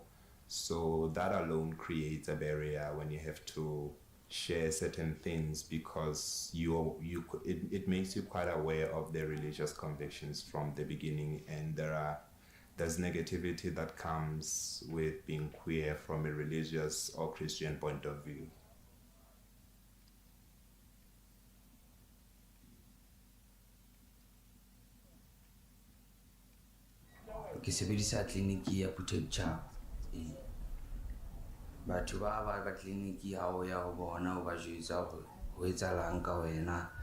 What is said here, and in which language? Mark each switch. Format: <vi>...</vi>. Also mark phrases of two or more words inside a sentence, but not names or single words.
<en>So that alone creates a barrier when you have to share certain things, because it makes you quite aware of their religious convictions from the beginning, and there's negativity that comes with being queer from a religious or Christian point of view.</en> <st>Ke sebedisa kliniki ya Putebcha. Batho ba kliniki ha o ya ho bona o ba jwetsa hore ho etsahalang ka wena.</st>